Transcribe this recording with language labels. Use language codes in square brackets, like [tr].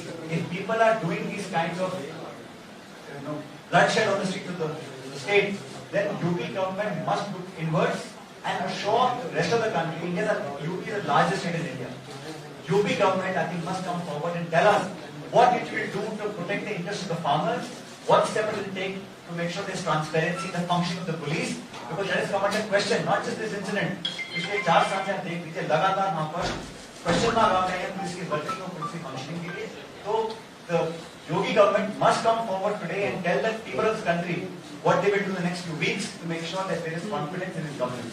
[en] If people are doing these kinds of bloodshed on the streets of the state, then UP government must look inwards and assure the rest of the country. UP is the largest state in India. UP government, I think, must come forward and tell us what it will do to protect the interests of the farmers, what steps it will take to make sure there is transparency in the function of the police, because that has come under question, not just this incident. [hi] पिछले 4 साल से आप देख लीजिए लगातार वहाँ पर question mark आ रहे हैं पुलिस की वर्किंग और पुलिस की फंक्शनिंग के लिए। [en] तो the Yogi government must come forward today and tell the people of this country what they will do in the next few weeks to make sure that there is confidence in his government.